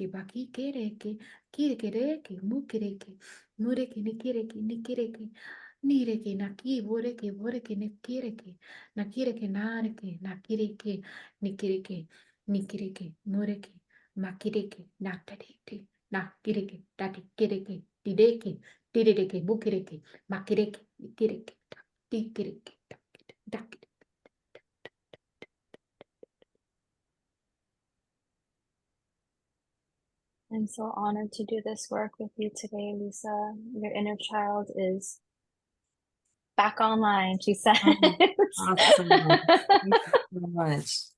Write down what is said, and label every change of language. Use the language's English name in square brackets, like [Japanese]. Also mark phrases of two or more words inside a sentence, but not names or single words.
[English] bakireke, kireke, reke, mukireke, mureke, nikireke, nireke, naki, woreke, nikireke, nakireke, nareke, nakireke, nikireke, nikireke, mureke, makireke, natareke, nakireke, tatikireke, dideke, dideke, bukireke, makireke, nikireke, tikireke, takireke. I'm so honored to do this work with you today, Lisa. Your inner child is back online, she said. Awesome. Thank you so much.